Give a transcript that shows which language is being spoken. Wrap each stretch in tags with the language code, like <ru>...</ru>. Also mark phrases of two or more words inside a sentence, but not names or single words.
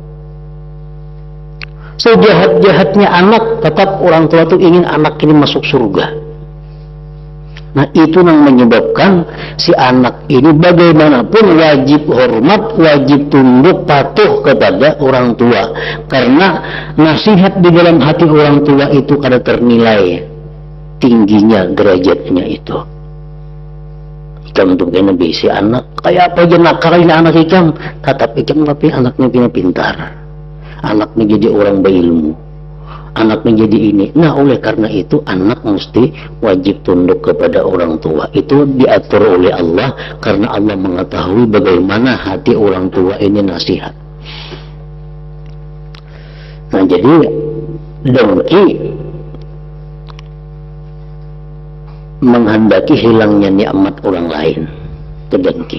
<id>Sejahat-jahatnya anak, tetap orang tua itu ingin anak ini masuk surga. Nah, itu yang menyebabkan si anak ini bagaimanapun wajib hormat, wajib tunduk, patuh kepada orang tua. Karena nasihat di dalam hati orang tua itu kada ternilai tingginya derajatnya itu.</id> <bjn>Ikam tuh kena bisi anak, kayak apa aja nakal ini anak ikam, tetap ikam tapi anaknya pina pintar.</bjn> <id>Anaknya jadi orang berilmu. Anaknya jadi ini. Nah, oleh karena itu anak mesti wajib tunduk kepada orang tua. Itu diatur oleh Allah karena Allah mengetahui bagaimana hati orang tua ini nasihat. Nah, jadi dengki menghendaki hilangnya nikmat orang lain, itu dengki.</id>